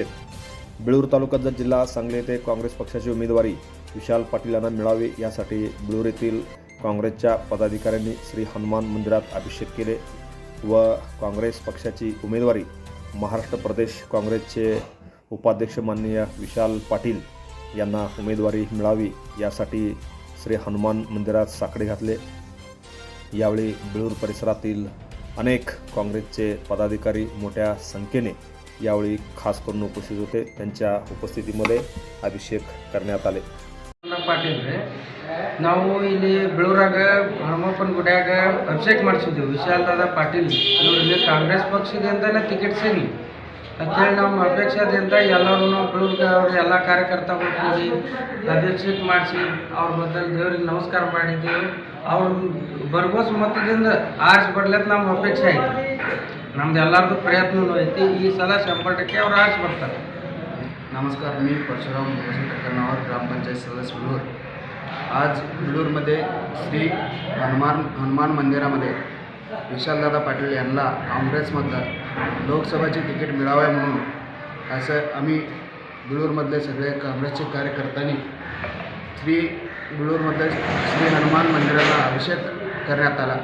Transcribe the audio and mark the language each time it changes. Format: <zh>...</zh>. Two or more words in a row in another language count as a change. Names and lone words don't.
<mr>बिळूर तालुका जत जिल्हा सांगली येथे काँग्रेस पक्षाची उमेदवारी विशाल पाटील यांना मिळावी यासाठी बिळूर येथील काँग्रेसच्या पदाधिकाऱ्यांनी श्री हनुमान मंदिरात अभिषेक केले व काँग्रेस पक्षाची उमेदवारी महाराष्ट्र प्रदेश काँग्रेसचे उपाध्यक्ष माननीय विशाल पाटील यांना उमेदवारी मिळावी यासाठी श्री हनुमान मंदिरात साकडे घातले। यावेळी बिळूर परिसरातील अनेक काँग्रेसचे पदाधिकारी मोठ्या संख्येने यावेळी खास करून उपस्थित होते। त्यांच्या उपस्थितीमध्ये अभिषेक करण्यात आले।</mr> <kn>ಪಾಟೀಲ್ ರೀ ನಾವು ಇಲ್ಲಿ ಬೆಳೂರಾಗ ಹನುಮಪ್ಪನ ಗುಡಿಯಾಗ ಅಭಿಷೇಕ ಮಾಡಿಸಿದ್ವಿ ವಿಶಾಲ್ ದಾದಾ ಪಾಟೀಲ್ ಇವರಿಗೆ ಕಾಂಗ್ರೆಸ್ ಪಕ್ಷದಿಂದನೇ ಟಿಕೆಟ್ ಸಿಗಲಿ ಅಂತೇಳಿ ನಮ್ಮ ಅಪೇಕ್ಷೆದಿಂದ ಎಲ್ಲರೂ ಬೆಳೂರಿಗೆ ಅವ್ರ ಎಲ್ಲ ಕಾರ್ಯಕರ್ತಗಳು ಕೂಡಿ ಅಭಿಷೇಕ ಮಾಡಿಸಿ ಅವ್ರ ಬದಲು ದೇವ್ರಿಗೆ ನಮಸ್ಕಾರ ಮಾಡಿದ್ದೀವಿ। ಅವ್ರು ಭರವಸೆ ಮತದಿಂದ ಆರಿಸಿ ಬರ್ಲತ್ತ ನಮ್ಮ ಅಪೇಕ್ಷೆ ಐತಿ, ನಮ್ದು ಎಲ್ಲರದ್ದು ಪ್ರಯತ್ನವೂ ಐತಿ। ಈ ಸಲ 100% ಅವ್ರು ಆರಿಸಿ ಬರ್ತಾರೆ।</kn> <mr>नमस्कार, मी परशुराम वसंत कर्नावर, ग्रामपंचायत सदस्य बिळूर। आज बिळूरमध्ये श्री हनुमान मंदिरामध्ये विशालदादा पाटील यांना काँग्रेसमधलं लोकसभेचे तिकीट मिळावे म्हणून असं आम्ही बिळूरमधले सगळे काँग्रेसचे कार्यकर्त्यांनी बिळूरमधले श्री हनुमान मंदिराला अभिषेक करण्यात आला।</mr>